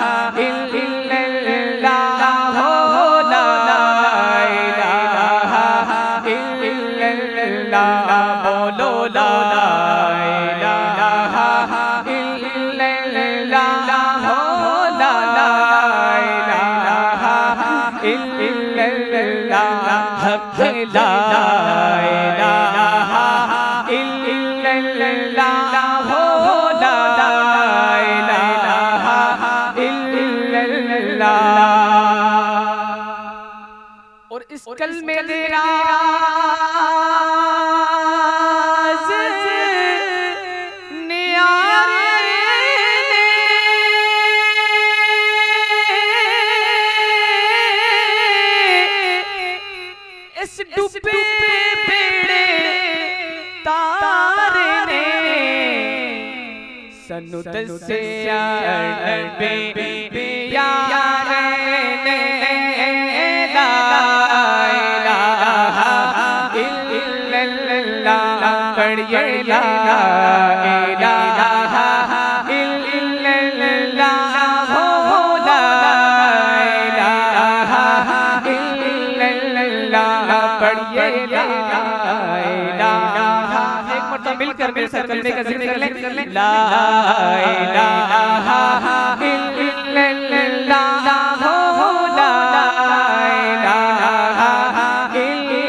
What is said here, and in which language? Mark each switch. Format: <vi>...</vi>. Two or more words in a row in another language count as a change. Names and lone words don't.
<ar>إلا الله لا إله إلا الله बोलो لا إله إلا الله لا إله إلا الله حق لا إله إلا الله لا إله</ar> <pa>इल्लल्लाह اور اس کلمے تیرا اس ڈبے بیڑے تارے نے سانوں دسے عربے یار نے ला</pa> <ar>إله إلا الله पढ़िए لا إله إلا الله لا إله إلا الله पढ़िए لا إله.</ar> <ur>ایک مرتبہ مل کر میرے ساتھ کلمے کا ذکر کر لیں</ur> <ar>لا إله إلا الله لا إله</ar>